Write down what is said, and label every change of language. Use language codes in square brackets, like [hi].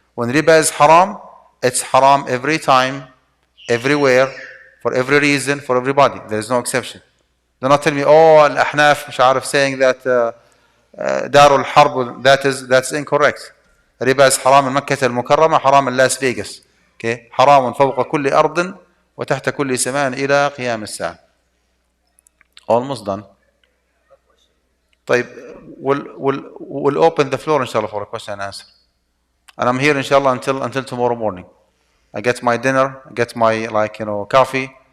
[en] When riba is haram, it's haram every time, everywhere, for every reason, for everybody. There is no exception. Do not tell me, oh, Al-Ahnaf, [ar] مش عارف, [en] saying that Darul Harb, that's incorrect. Riba is haram in Makkah al-Mukarramah, haram in Las Vegas. Okay? [ar] حرام فوق كل أرض وتحت كل سماء إلى قيام الساعة. [en] Almost done. [ar] طيب, [en] we'll open the floor inshallah for a question and answer. And I'm here inshallah until tomorrow morning. I get my dinner, I get my coffee.